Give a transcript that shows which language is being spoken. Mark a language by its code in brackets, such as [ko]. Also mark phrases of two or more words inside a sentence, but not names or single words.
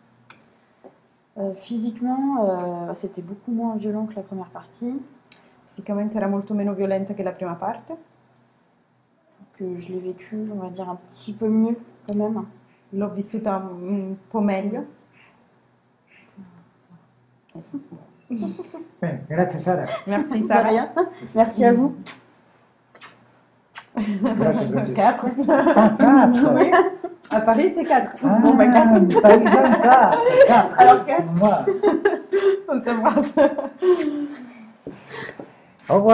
[fr] Physiquement, c'était beaucoup moins violent que la première partie. [it] Fisicamente era molto meno violenta che la prima parte. [fr] Que je l'ai vécu, on va dire, un petit peu mieux quand même. [it] L'ho vissuta un po' meglio. Bene, grazie Sara. [fr] Merci De Sara. rien. Merci à vous. [it] Grazie Francesca. [fr] 4. Ah, 4. Oui. À Paris, c'est 4. Ah, Bon, bah 4. Paris, 4. Alors 4. Moi. On s'embrasse. Au revoir. Au revoir.